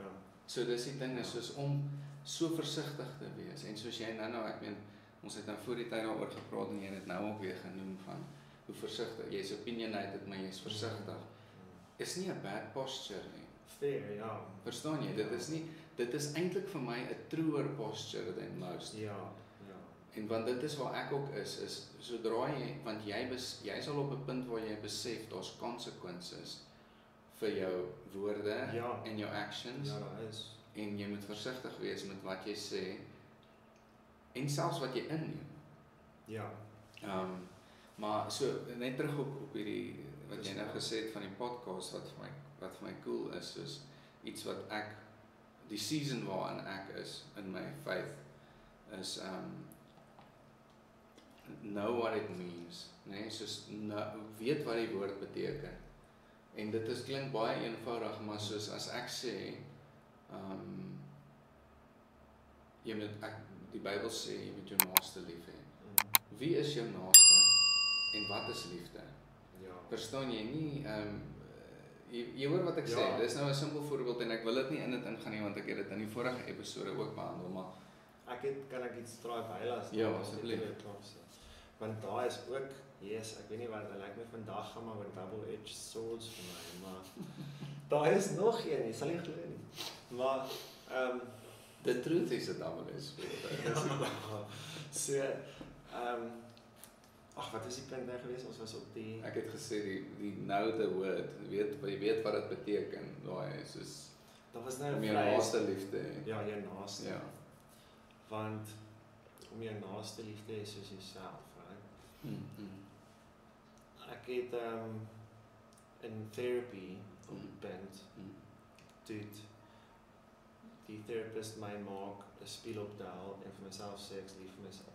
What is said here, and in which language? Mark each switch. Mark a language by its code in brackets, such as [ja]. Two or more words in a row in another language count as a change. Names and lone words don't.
[af] So dis die ding is soos om so versigtig te wees. En soos jy nou, ek meen, ons het nou voor die tyd daaroor gepraat en jy het nou ook weer genoem van hoe versigtig, jy's opinionated, maar jy's versigtig. Is nie 'n [en] bad posture [af] nie. Fair, ja. Verstaan jy? Dit is eintlik vir my 'n [en] truer posture than most. [af] Ja. En want dit is waar ek ook is sodra jy, want jy sal op 'n punt waar jy besef daar's consequences vir jou woorde en jou actions. Ja, daar is. En jy moet versigtig wees met wat jy sê en selfs wat jy inneem. Ja. Maar so net terug op hierdie wat jy nou gesê het van die podcast wat vir my cool is, soos iets wat ek die season waarin ek is in my faith is [en] know what it means, [af] nee, soos weet wat die woord beteken. En dit klink baie eenvoudig, maar soos as ek sê die Bybel sê jy moet jou naaste lief hê. Wie is jou naaste en wat is liefde? Ja. Verstaan jy nie jy hoor wat ek sê, dis nou 'n simpel voorbeeld en ek wil dit nie in dit ingaan nie want ek het dit in die vorige episode ook behandel, maar kan ek iets draai bylas? Ja, asseblief. Want daar is ook, ek weet nie wat, dit lyk my vandag gaan maar oor [en] double-edged swords [af] vir my, maar daar is nog een, jy sal nie glo nie. Maar [en] the truth is a double-edged sword. [af] So, wat is die punt nou gewees? Ons was op die... Ek het gesê die know the word, jy weet wat dit beteken, daai soos dat was nou om jou naaste lief te hê. Ja, jou naaste. Ja. Want om jou naaste lief te hê soos jouself, right? Ek het in therapy op die punt, die therapist my maak 'n spieël optel en vir myself sê ek's lief vir myself.